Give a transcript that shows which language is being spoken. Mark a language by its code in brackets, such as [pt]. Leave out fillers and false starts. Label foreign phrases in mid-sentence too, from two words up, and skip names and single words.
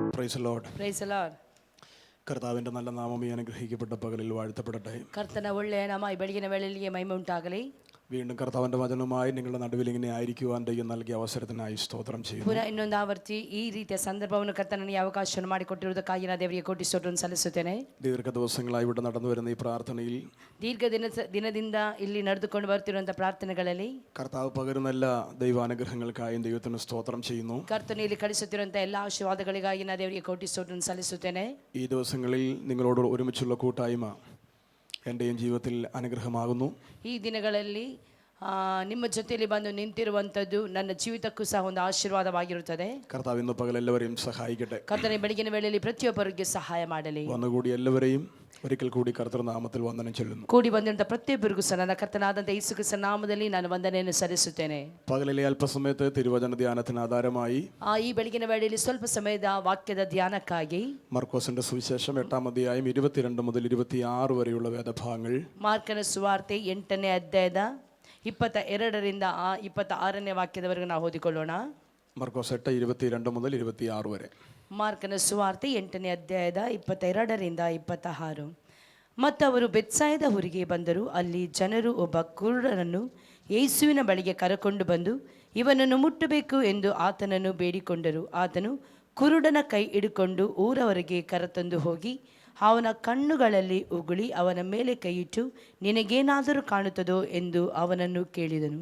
[en] Praise the Lord. Praise the Lord. [ml] കർത്താവിൻ്റെ നല്ല നാമം ഈ അനുഗ്രഹിക്കപ്പെട്ട പകലിൽ വാഴ്ത്തപ്പെടട്ടെ. [kn] ಕರ್ತನ ಒಳ್ಳೆಯ ನಾಮ ಈ ಬೆಳಗಿನ ವೇಳೆಯಲ್ಲಿ ಮಹಿಮೆ ಉಂಟಾಗಲಿ. [ml] വീണ്ടും കർത്താവിൻ്റെ വചനവുമായി നിങ്ങളുടെ നടുവിൽ ഇങ്ങനെ ആയിരിക്കുവാൻ ദൈവം നൽകിയ അവസരത്തിനായി സ്തോത്രം ചെയ്യുന്നു. [kn] ಪುನಃ ಇನ್ನೊಂದು ಆವರ್ತಿ ಈ ರೀತಿಯ ಸಂದರ್ಭವನ್ನು ಕರ್ತನ ನನಗೆ ಅವಕಾಶವನ್ನು ಮಾಡಿಕೊಟ್ಟಿರುವುದಕ್ಕಾಗಿ ನಾನು ದೇವರಿಗೆ ಕೋಟಿ ಸ್ತೋತ್ರವನ್ನು ಸಲ್ಲಿಸುತ್ತೇನೆ. [ml] ദീർഘ ദിവസങ്ങളായി ഇവിടെ നടന്നു വരുന്ന ഈ പ്രാർത്ഥനയിൽ [kn] ದೀರ್ಘ ದಿನದಿಂದ ಇಲ್ಲಿ ನಡೆದುಕೊಂಡು ಬರ್ತಿರುವಂತಹ ಪ್ರಾರ್ಥನೆಗಳಲ್ಲಿ [ml] കർത്താവ് പകരുന്ന എല്ലാ ദൈവാനുഗ്രഹങ്ങൾക്കായും ദൈവത്തിന് സ്തോത്രം ചെയ്യുന്നു. [kn] ಕರ್ತನ ಇಲ್ಲಿ ಕಳಿಸುತ್ತಿರುವಂತಹ ಎಲ್ಲ ಆಶೀರ್ವಾದಗಳಿಗಾಗಿ ನಾನು ದೇವರಿಗೆ ಕೋಟಿ ಸ್ತೋತ್ರವನ್ನು ಸಲ್ಲಿಸುತ್ತೇನೆ. [ml] ഈ ദിവസങ്ങളിൽ നിങ്ങളോട് ഒരുമിച്ചുള്ള കൂട്ടായ്മ എൻ്റെയും ജീവിതത്തിൽ അനുഗ്രഹമാകുന്നു. [kn] ಈ ದಿನಗಳಲ್ಲಿ ನಿಮ್ಮ ಜೊತೆಯಲ್ಲಿ ಬಂದು ನಿಂತಿರುವಂಥದ್ದು ನನ್ನ ಜೀವಿತಕ್ಕೂ ಸಹ ಒಂದು ಆಶೀರ್ವಾದವಾಗಿರುತ್ತದೆ. [ml] കർത്താവ് ഇന്ന് പകൽ എല്ലാവരെയും സഹായിക്കട്ടെ. [kn] ಕರ್ತನ ಬೆಳಗಿನ ವೇಳೆಯಲ್ಲಿ ಪ್ರತಿಯೊಬ್ಬರಿಗೆ ಸಹಾಯ ಮಾಡಲಿ. [ml] വന്നുകൂടി എല്ലാവരെയും ഒരിക്കൽ കൂടി കർത്തൃനാമത്തിൽ വന്ദനം ചൊല്ലുന്നു. [kn] ಕೂಡಿ ಬಂದಿರುವಂತಹ ಪ್ರತಿಯೊಬ್ಬರಿಗೂ ಸಹ ನನ್ನ ಕರ್ತನಾದಂಥ ಯೇಸು ಕ್ರಿಸ್ತನ ನಾಮದಲ್ಲಿ ನಾನು ವಂದನೆಯನ್ನು ಸಲ್ಲಿಸುತ್ತೇನೆ. [ml] പകലിലെ അല്പസമയത്ത് തിരുവചന ധ്യാനത്തിന് ആധാരമായി [kn] ಈ ಬೆಳಗಿನ ವೇಳೆಯಲ್ಲಿ ಸ್ವಲ್ಪ ಸಮಯದ ವಾಕ್ಯದ ಧ್ಯಾನಕ್ಕಾಗಿ [ml] മർക്കോസിന്റെ സുവിശേഷം 8-ാം അധ്യായം 22 മുതൽ 26 വരെയുള്ള വേദഭാഗങ്ങൾ, [kn] ಮಾರ್ಕನ ಸುವಾರ್ತೆ 8ನೇ ಅಧ್ಯಾಯದ 22ರಿಂದ 26ನೇ ವಾಕ್ಯದವರೆಗೂ ನಾವು ಓದಿಕೊಳ್ಳೋಣ. [ml] മർക്കോസ് 8:22 മുതൽ 26 വരെ. [kn] ಮಾರ್ಕನ ಸುವಾರ್ತೆ 8ನೇ ಅಧ್ಯಾಯದ 22ರಿಂದ 26. ಮತ್ತು ಅವರು ಬೆತ್ಸಾಯದ ಊರಿಗೆ ಬಂದರು. ಅಲ್ಲಿ ಜನರು ಒಬ್ಬ ಕುರುಡನನ್ನು ಯೇಸುವಿನ ಬಳಿಗೆ ಕರೆಕೊಂಡು ಬಂದು ಇವನನ್ನು ಮುಟ್ಟಬೇಕು ಎಂದು ಆತನನ್ನು ಬೇಡಿಕೊಂಡರು. ಆತನು ಕುರುಡನ ಕೈ ಹಿಡಿಕೊಂಡು ಊರವರೆಗೆ ಕರೆತಂದು ಹೋಗಿ ಅವನ ಕಣ್ಣುಗಳಲ್ಲಿ ಉಗುಳಿ ಅವನ ಮೇಲೆ ಕೈಯಿಟ್ಟು ನಿನಗೇನಾದರೂ ಕಾಣುತ್ತದೋ ಎಂದು ಅವನನ್ನು ಕೇಳಿದನು.